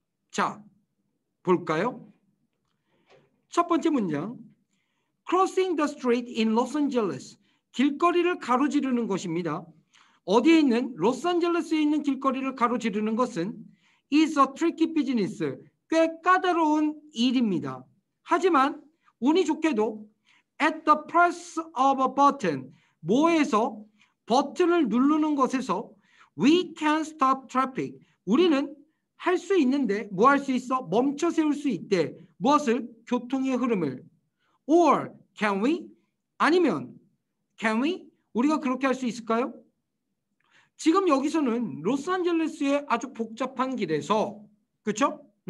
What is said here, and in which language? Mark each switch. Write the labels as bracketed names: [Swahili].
[Korean] 자, 볼까요? 첫 번째 문장. [English] Crossing the street in Los Angeles. [Korean] 길거리를 가로지르는 것입니다. 어디에 있는? 로스앤젤레스에 있는 길거리를 가로지르는 것은 [English] is a tricky business. [Korean] 꽤 까다로운 일입니다. 하지만 운이 좋게도 [English] at the press of a button. [Korean] 뭐에서? 버튼을 누르는 것에서 [English] we can stop traffic. [Korean] 우리는 할 수 있는데 뭐 할 수 있어? 멈춰 세울 수 있대. 무엇을? 교통의 흐름을. [English] Or can we? [Korean] 아니면 [English] can we? [Korean] 우리가 그렇게 할 수 있을까요? 지금 여기서는 로스앤젤레스의 아주 복잡한 길에서 그렇죠?